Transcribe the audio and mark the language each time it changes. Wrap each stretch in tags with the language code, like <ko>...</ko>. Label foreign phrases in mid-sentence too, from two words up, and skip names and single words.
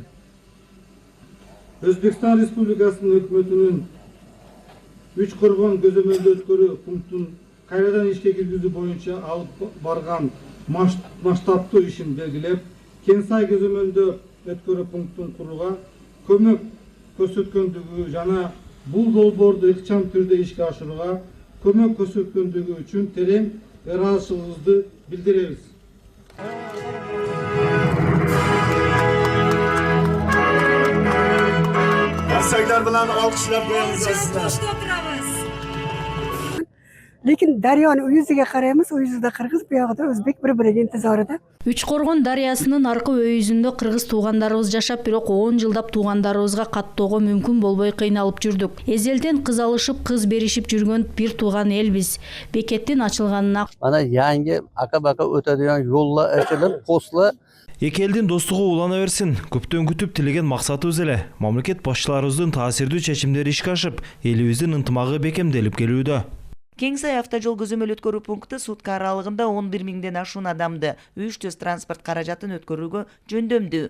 <ky>Өзбекстан Республикасынын өкмөтүнүн Үчкоргон көзөмөлдүү өткөрүү пунктун кайрадан ишке киргизүү боюнча алып барган масштабтуу ишин белгилеп, Кеңсай көзөмөлдүү өткөрүү пунктун курууга көмөк көрсөткөндүгү жана бул долбоорду ыкчам түрдө ишке ашырууга көмөк көрсөткөндүгү үчүн терең ыраазычылыгыбызды билдиребиз.</ky> <uz>Saylar bilan alkışlab qo'yamiz. Lekin daryoni u yuziga qaraymiz, u yuzida qirg'iz, bu yoqda o'zbek bir-birining intizorida.</uz> <ky>Үчкоргон дарыясынын аркы өйүзүндө кыргыз туугандарыбыз жашап, бирок 10 жылдап туугандарыбызга каттоого мүмкүн болбой кыйналып жүрдүк. Эзелден кыз алышып, кыз беришип жүргөн бир тууган элбиз. Бекеттин ачылганына</ky> <uz>Mana yangi aka-baka o'tadigan yo'llar ochilib, postlar</uz> <ky>Эки элдин достугу улана берсин. Көптөн күтүп тилеген максатыбыз эле. Мамлекет башчыларыбыздын таасирдүү чечимдери ишке ашып, элибиздин ынтымагы бекемделип келүүдө. Кеңсай автожол көзөмөл өткөрүү пункту сутка аралыгында 11 миңден ашуун адамды үч транспорт каражатын өткөрүүгө жөндөмдүү.</ky>